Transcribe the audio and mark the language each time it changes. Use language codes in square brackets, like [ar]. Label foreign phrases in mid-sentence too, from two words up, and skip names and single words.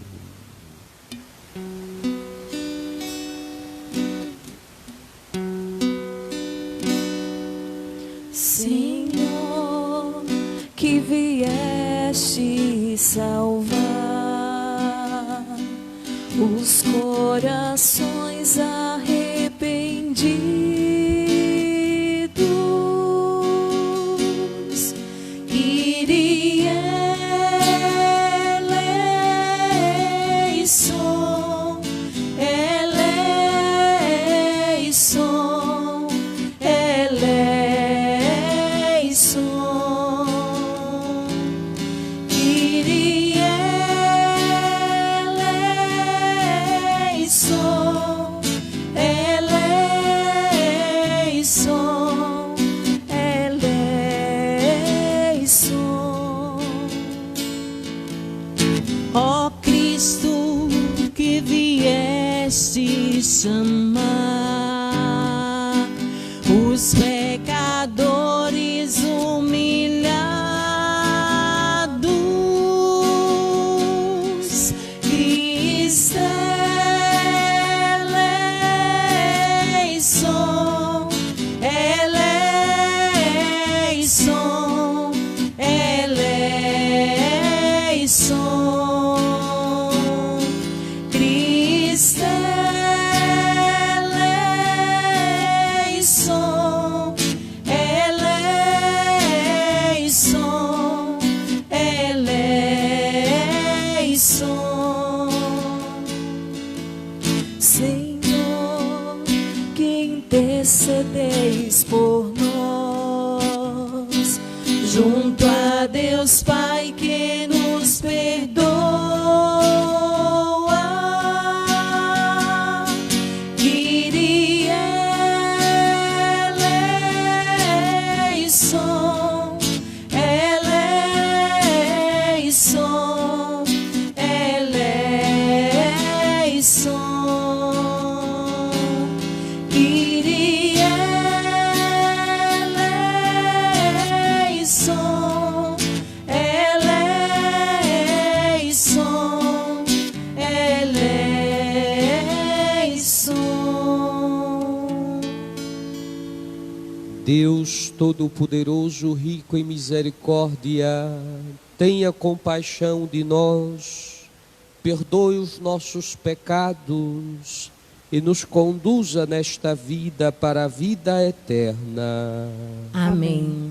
[pt] Senhor, que vieste salvar os corações [el] arrependidos, Κύριε ἐλέησον, ἐλέησον, ἐλέησον, Κύριε ἐλέησον, ἐλέησον, ἐλέησον. [pt] Ó Cristo, que vieste chamar os pecadores humilhados, Cristo [el] ἐλέησον, ἐλέησον, ἐλέησον, Χριστὲ ἐλέησον, ἐλέησον, ἐλέησον. [pt] Senhor, que intercedeis por nós junto a a Deus Pai que nos perdoa, [el] Κύριε ἐλέησον, ἐλέησον, ἐλέησον. Κύριε ἐλέησον, ἐλέησον, ἐλέησον. [pt] Deus Todo-Poderoso, rico em misericórdia, tenha compaixão de nós, perdoe os nossos pecados e nos conduza nesta vida para a vida eterna. Amém.